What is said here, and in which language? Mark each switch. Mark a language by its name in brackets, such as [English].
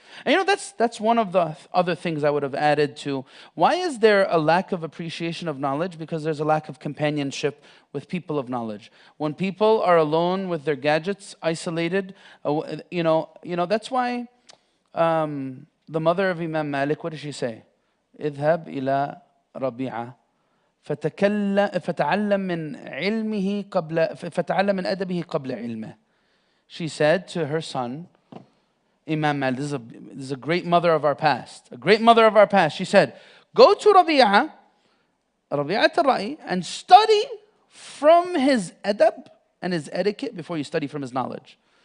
[English] And you know, that's one of the other things I would have added to. Why is there a lack of appreciation of knowledge? Because there's a lack of companionship with people of knowledge. When people are alone with their gadgets, isolated, that's why the mother of Imam Malik, what did she say? [Arabic] اذهب إلى ربيعة فتعلم من علمه قبل فتعلم من أدبه قبل علمه. [English] She said to her son, Imam Malik, this is a great mother of our past. A great mother of our past. She said, go to Rabi'ah al-Ra'i, and study from his adab and his etiquette before you study from his knowledge.